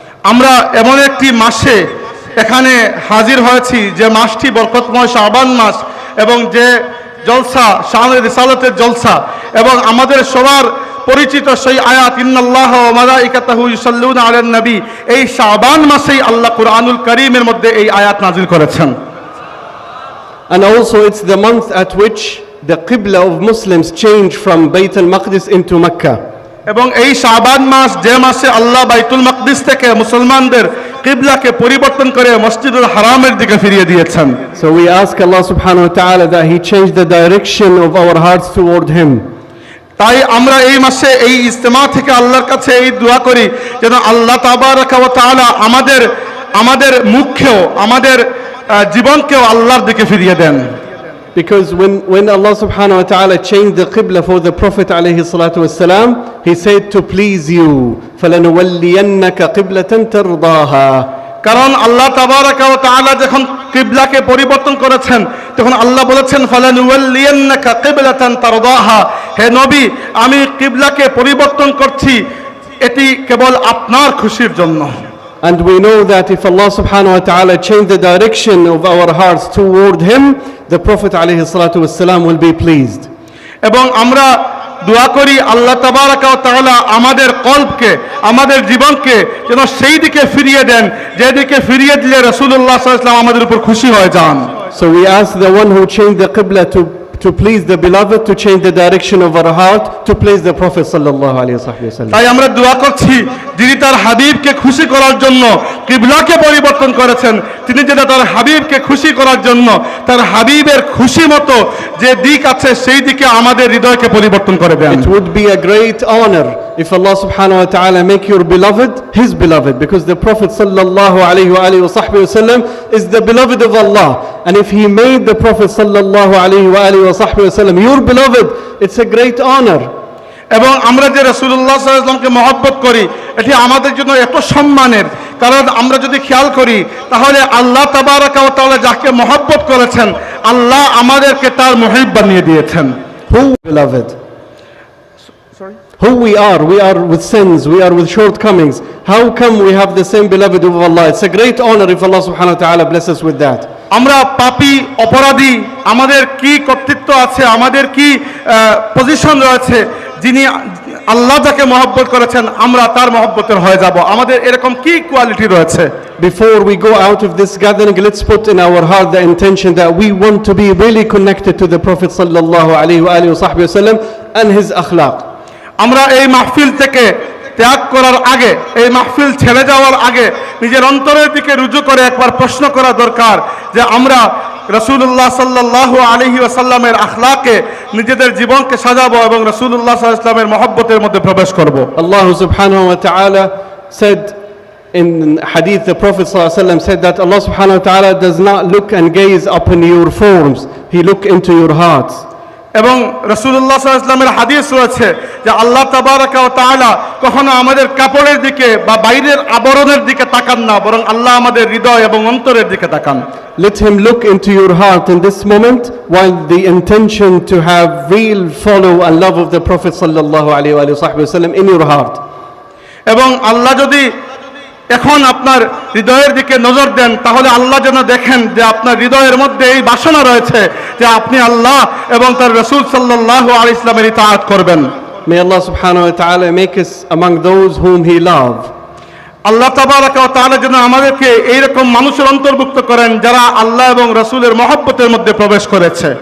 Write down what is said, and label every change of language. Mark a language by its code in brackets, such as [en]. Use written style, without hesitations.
[bn] আমরা এমন একটি মাসে এখানে হাজির হয়েছি যে মাসটি বরকতময় শাবান মাস, এবং যে জলসা শানে রিসালাতের জলসা, এবং আমাদের সবার পরিচিত সেই আয়াত [ar] ইন্নাল্লাহ ওয়া মালাইকাতাহু ইউসাল্লুনা আলান নবী, [bn] এই শাবান মাসেই আল্লাহ কুরআনুল কারীমের মধ্যে এই আয়াত নাযিল করেছেন। [en] And also it's the month at which the qibla of Muslims change from Bayt al-Maqdis into Mecca. [bn] এবং এই শাবান মাস যে মাসে আল্লাহ বাইতুল মাকদিস থেকে মুসলমানদের কিবলাকে পরিবর্তন করে মসজিদুল হারামের দিকে ফিরিয়ে দিয়েছেন। [en] So we ask Allah subhanahu wa ta'ala that He change the direction of our hearts toward Him. [bn] তাই আমরা এই মাসে এই ইজতেমা থেকে আল্লাহর কাছে এই দোয়া করি যেন আল্লাহ তাবারাকা ওয়া তাআলা আমাদের মুখকেও আমাদের জীবনকেও আল্লাহর দিকে ফিরিয়ে দেন। [en] Because when Allah subhanahu wa ta'ala changed the qibla for the Prophet alayhi salatu wassalam, He said to please you, [ar] فَلَنُوَلِّيَنَّكَ قِبْلَةً تَرْضَاهَا. [bn] কারণ আল্লাহ তাবারাকা ওয়া তাআলা যখন কিবলাকে পরিবর্তন করেছেন তখন আল্লাহ বলেছেন [ar] ফালানুওয়াল্লিয়ান্নাকা কিবলাতান তারদাহা, [bn] হে নবী আমি কিবলাকে পরিবর্তন করছি এটি কেবল আপনার খুশির জন্য। [en] And we know that if Allah subhanahu wa ta'ala change the direction of our hearts toward Him, the Prophet alayhi salatu wassalam will be pleased. [bn] এবং আমরা দোয়া করি আল্লাহ তাবারাকা ওয়া তাআলা আমাদের কলবকে আমাদের জীবনকে যেন সেই দিকে ফিরিয়ে দেন যেদিকে ফিরিয়ে দিলে রাসূলুল্লাহ সাল্লাল্লাহু আলাইহি ওয়াসাল্লাম আমাদের উপর খুশি হয়ে যান। [en] So we ask the one who changed the qibla to please the beloved to change the direction of our heart to please the Prophet sallallahu alaihi wasallam. [bn] তাই আমরা দোয়া করছি যিনি তার হাবিবকে খুশি করার জন্য কিবলাকে পরিবর্তন করেছেন তিনি যেন তার হাবিবকে খুশি করার জন্য তার হাবিবের খুশি মতো যে দিক আছে সেই দিকে আমাদের হৃদয়কে পরিবর্তন করে দেন। [en] It would be a great honor if Allah subhanahu wa ta'ala make your beloved His beloved, because the Prophet sallallahu alaihi wasallam is the beloved of Allah, and if He made the Prophet sallallahu alaihi wasallam your beloved, it's a great honor. [bn] এবং আমরা যে রাসূলুল্লাহ সাল্লাল্লাহু আলাইহি ওয়াসাল্লামকে মহব্বত করি এটি আমাদের জন্য এত সম্মানের, কারণ আমরা যদি খেয়াল করি তাহলে আল্লাহ তাবারাকা ওয়া তাআলা যাকে মহব্বত করেছেন আল্লাহ আমাদেরকে তার মুহিব বানিয়ে দিয়েছেন। [en] Who beloved? Who we are with sins, we are with shortcomings. How come we have the same beloved of Allah? It's a great honor if Allah subhanahu wa ta'ala bless us with that. [bn] আমরা পাপী অপরাধী, আমাদের কি কর্তৃত্ব আছে, আমাদের কি position রয়েছে যিনি আল্লাহ যাকে মহব্বত করেছেন আমরা তার মহব্বতের হয়ে যাব। আমাদের এরকম কি কোয়ালিটি রয়েছে? [en] Before we go out of this gathering, let's put in our heart the intention that we want to be really connected to the Prophet sallallahu alaihi wasallam and his akhlaq. [bn] আমরা এই মাহফিল থেকে ত্যাগ করার আগে, এই মাহফিল ছেড়ে যাওয়ার আগে নিজের অন্তরের দিকে রুজু করে একবার প্রশ্ন করা দরকার যে আমরা রাসূলুল্লাহ সাল্লাল্লাহু আলাইহি ওয়াসাল্লামের আখলাকে নিজেদের জীবনকে সাজাবো এবং রাসূলুল্লাহ সাল্লাল্লাহু আলাইহি ওয়াসাল্লামের মহব্বতের মধ্যে প্রবেশ করব। [en] Allah subhanahu wa ta'ala said in hadith, the Prophet sallallahu alaihi wasallam said that Allah subhanahu wa ta'ala does not look and gaze upon your forms, he look into your hearts. [bn] এবং রাসূলুল্লাহ সাল্লাল্লাহু আলাইহি ওয়াসাল্লামের হাদিস রয়েছে যে আল্লাহ তাবারাকা ওয়া তাআলা কখনো আমাদের কাপড়ের দিকে বা বাইরের আবরণের দিকে তাকান না, বরং আল্লাহ আমাদের হৃদয় এবং অন্তরের দিকে তাকান। [en] Let him look into your heart in this moment, while the intention to have real follow and love of the Prophet sallallahu alaihi wasallam in your heart. [bn] এবং আল্লাহ যদি এখন আপনার হৃদয়ের দিকে নজর দেন তাহলে আল্লাহ যেন দেখেন যে আপনার হৃদয়ের মধ্যে এই বাসনা রয়েছে যে আপনি আল্লাহ এবং তার রাসূল সাল্লাল্লাহু আলাইহি ওয়াসাল্লামের ইতাআত করবেন। [en] May Allah subhanahu wa ta'ala make us among those whom he loves. [bn] আল্লাহ তাবারাকা ওয়া তাআলা যেন আমাদেরকে এইরকম মানুষের অন্তর্ভুক্ত করেন যারা আল্লাহ এবং রাসূলের মহব্বতের মধ্যে প্রবেশ করেছে,